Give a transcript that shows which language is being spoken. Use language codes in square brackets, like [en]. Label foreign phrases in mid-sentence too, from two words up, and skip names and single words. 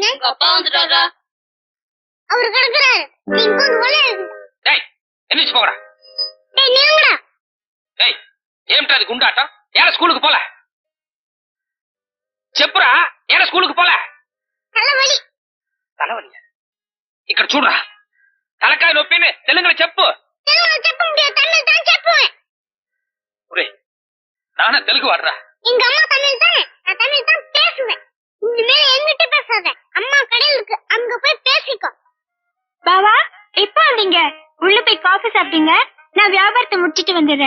[ta] அப்பா வந்துட்டாரா? அவர் கிடக்குறாரு. நீங்க வந்து வளைய. டேய், எந்திரிச்சு போங்கடா. டேய் நீங்கடா. டேய், ஏம்டா இது குண்டாட்டம்? ஏன் ஸ்கூலுக்கு போல? செப்புரா, ஏன் ஸ்கூலுக்கு போல? தலைவலி. தலைவலியா? [te] ఇక్కడ చూడరా, తలకాయ నొప్పిని తెలుగులో చెప్పు. తెలుగులో చెప్ప [ta] முடியாது, தமிழ் தான் చెప్పుவேன். ஒரே, நானே தெலுங்கு வாடுறா. எங்க அம்மா தமிழ் தானே, நான் தமிழ் தான் பேசுவேன். இனிமே என்கிட்ட பேசாத, அம்மா கடையில் இருக்கு, அங்க போய் பேசிக்கோ. பாவா, எப்போ வந்தீங்க? உள்ள போய் காஃபி சாப்பிட்டீங்க, நான் வியாபாரத்தை முடிச்சிட்டு வந்துடுறேன்.